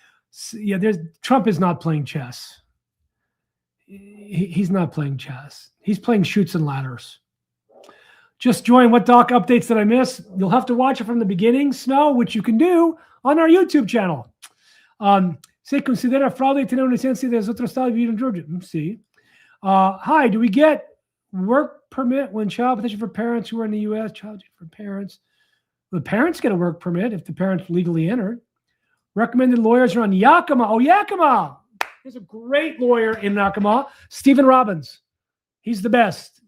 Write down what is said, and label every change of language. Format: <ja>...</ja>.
<en>So, yeah, Trump is not playing chess. He's not playing chess. He's playing shoots and ladders. Just join. What doc updates did I miss? You'll have to watch it from the beginning, Snow, which you can do on our YouTube channel.</en> <es>Se considera fraude tener una licencia de otro estado y vivir in Georgia.</es> <en>See. Hi, do we get work permit when child petition for parents who are in the U.S.? Child for parents. The parents get a work permit if the parents legally entered. Recommended lawyers are on Yakima. Oh, Yakima. There's a great lawyer in Yakima, Stephen Robbins. He's the best.</en>